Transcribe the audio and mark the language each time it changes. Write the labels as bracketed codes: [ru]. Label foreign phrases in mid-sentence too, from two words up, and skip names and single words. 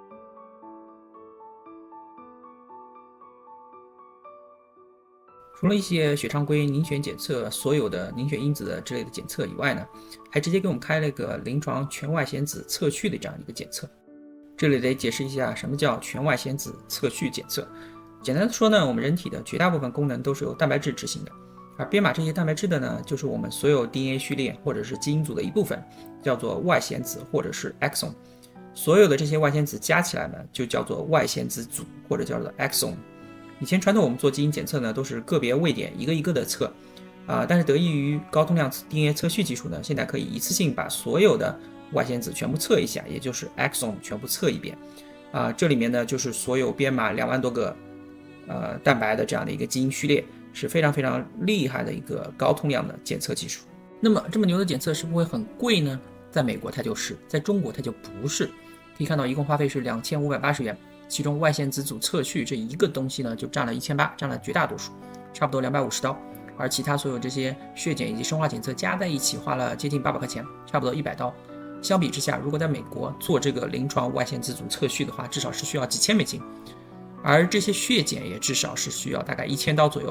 [zh] 除了一些血常規、凝血檢測、所有的凝血因子的之類的檢測以外呢，還直接給我們開了一個臨床全外顯子測序的這樣一個檢測。這裡得解釋一下什麼叫全外顯子測序檢測。簡單的說呢，我們人體的絕大部分功能都是由蛋白質執行的，而編碼這些蛋白質的呢，就是我們所有 DNA 序列或者是基因組的一部分，叫做外显子或者是 exon。所有的這些外显子加起來呢，就叫做外显子组或者叫做 exon。以前傳統我們做基因檢測呢，都是個別位點一个一個的測，但是得益於高通量 DNA 測序技術呢，現在可以一次性把所有的外顯子全部測一下，也就是 exon 全部測一遍。這裡面呢就是所有編碼2萬多個蛋白的這樣的一個基因序列，是非常非常厲害的一個高通量的檢測技術。那麼這麼牛的檢測是不會很貴呢？在美國它就是，在中國它就不是。可以看到一共花費是2580元。其中外顯子組測序這一個東西呢，就佔了1800，佔了絕大多數，差不多250刀。而其他所有這些血檢以及生化檢測加在一起，花了接近800塊錢，差不多100刀。相比之下，如果在美國做這個臨床外顯子組測序的話，至少是需要幾千美金，而這些血檢也至少是需要大概1000刀左右。